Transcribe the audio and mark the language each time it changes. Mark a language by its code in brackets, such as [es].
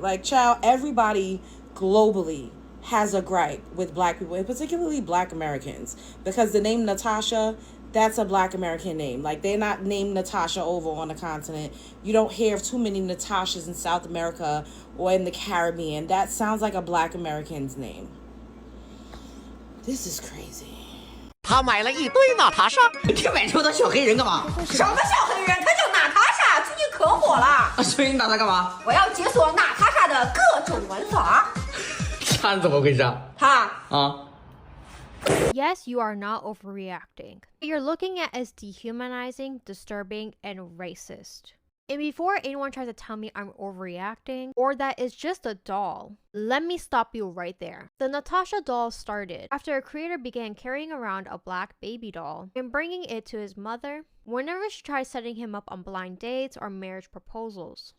[en] Like, child, everybody globally has a gripe with black people, and particularly black Americans, because the name Natasha, that's a black American name. Like, they're not named Natasha over on the continent. You don't hear too many Natashas in South America or in the Caribbean. That sounds like a black American's name. This is crazy. [zh] 他买了一堆娜塔莎，你买这么多小黑人干嘛？什么小黑人？他叫娜塔莎，最近可火了。所以你打他干嘛？我要解锁娜塔莎的各种玩法。他怎么回事啊？他啊？ [en] Yes, you are not overreacting. What you're looking at is dehumanizing, disturbing, and racist. And before anyone tries to tell me I'm overreacting or that it's just a doll, let me stop you right there. The Natasha doll started after a creator began carrying around a black baby doll and bringing it to his mother whenever she tried setting him up on blind dates or marriage proposals.